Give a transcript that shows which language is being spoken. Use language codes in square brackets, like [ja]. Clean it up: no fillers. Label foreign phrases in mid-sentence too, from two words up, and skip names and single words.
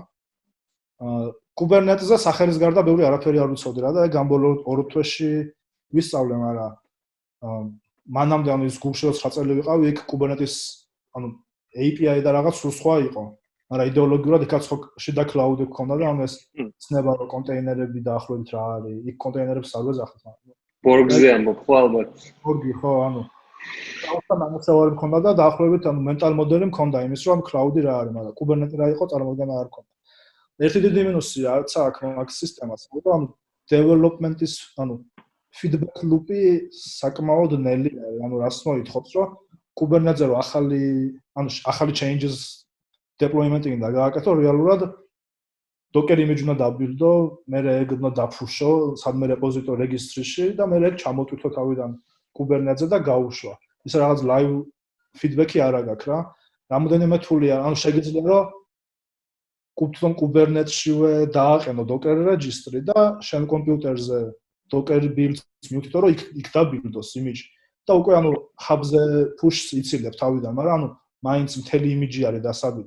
[ka] Kubernetes-ზე სახელის გარდა ბევრი არაფერი არ ვიცოდი რა და ეგ გამბოლო 2 თვეში ვისწავლე, მაგრამ მანამდე ანუ ის Google-ში 9 წელი ვიყავი, იქ Kubernetes ანუ API და რაღაც სხვა იყო. მაგრამ იდეოლოგიურად იქაც ხო შიდა cloud-ი გქონდა და ანუ ეს ცნება რომ კონტეინერები დაახლოებით რა არის, იქ კონტეინერებს არ ვეძახით. Borg-ზე ამბობ ხო ალბათ. Borg-ი ხო, ანუ თავთან ამოსავალი მქონდა და დაახლოებით ანუ [en] mental model- [ka] ი მქონდა იმის რომ cloud-ი რა არის, მაგრამ Kubernetes რა იყო, წარმოდგენა არ მქონდა. ერთი დიდი მინუსი რაც აქვს მაგ სისტემას, რომ development-ის ანუ [en] feedback loop- [ka] ი საკმაოდ ნელი არის, ანუ რას მოითხოვს, რომ Kubernetes-ზე რომ ახალი [en] changes deployment- [ka] ი და გააკეთო რეალურად Docker image უნდა დაბილდო, მე ეგ უნდა დაფუშო სადმე [en] repository registry- [ka] ში და მე ეგ ჩამოტვირთო თავიდან Kubernetes-ზე და გაუშვა. ისე რაღაც [en] live feedback- [ka] ი არ აქვს რა. რამოდენიმე თულია, ანუ შეგიძლია რომ კუთვნილ Kubernetes-შივე დააყენო Docker registry და შენ კომპიუტერზე Docker build-ს მივთითო რომ იქ დაბილდოს image და უკვე ანუ hub-ზე push-ს იცილებ თავიდან, მაგრამ ანუ მაინც მთელი image არის დასაბილი.